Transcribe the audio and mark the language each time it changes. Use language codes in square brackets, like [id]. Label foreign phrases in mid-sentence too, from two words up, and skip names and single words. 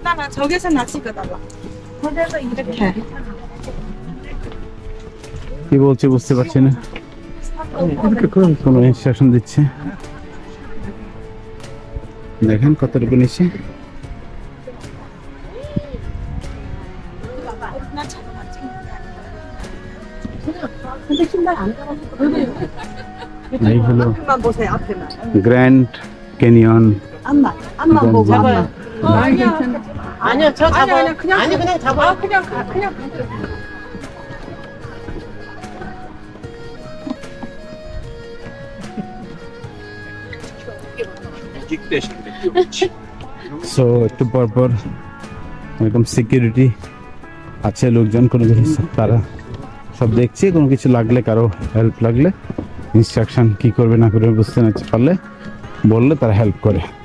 [ko] 저기서 낚시거든요. 거기서 이렇게. [bn] কি বলছে বুঝতে পারছি না কোনো ইনস্ট্রাকশন দিচ্ছে দেখেন কতটুকু নিচে এই হলো গ্র্যান্ড ক্যানিয়ন [ko] 앞만 보고 잡아요. 아니요, 저 잡아. 아니 그냥 잡아. 그냥. [bn] সো একটু পরপর এরকম সিকিউরিটি আছে লোকজন কোনো কিছু তারা সব দেখছে কোনো কিছু লাগলে কারো হেল্প লাগলে ইনস্ট্রাকশন কি করবে না করবে বুঝতে না পারলে বললে তারা হেল্প করে